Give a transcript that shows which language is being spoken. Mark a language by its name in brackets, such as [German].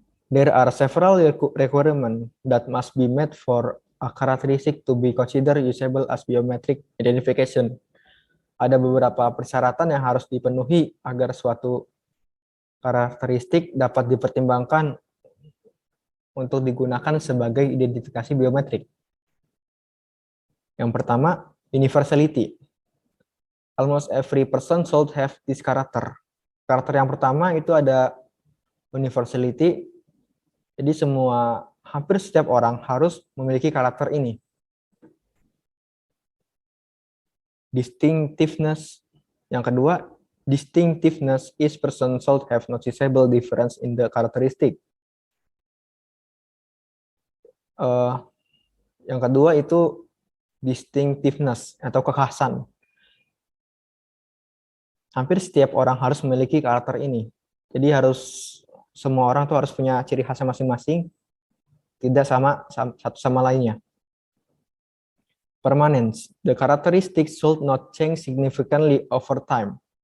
[English] There are several requirements that must be met for a characteristic to be considered usable as biometric identification. [Indonesian] Ada beberapa persyaratan yang harus dipenuhi agar suatu karakteristik dapat dipertimbangkan untuk digunakan sebagai identifikasi biometrik. Yang pertama, universality. [English] Almost every person should have this character. [Indonesian] Karakter yang pertama itu ada universality. Jadi hampir setiap orang harus memiliki karakter ini. [English] Distinctiveness. [Indonesian] Yang kedua, [English] distinctiveness is person should have noticeable difference in the characteristic. [Indonesian] Yang kedua itu distinctiveness atau kekhasan. Hampir setiap orang harus memiliki karakter ini. Jadi semua orang tuh harus punya ciri khasnya masing-masing, tidak sama satu sama lainnya. [English] Permanence. The characteristics should not change significantly over time.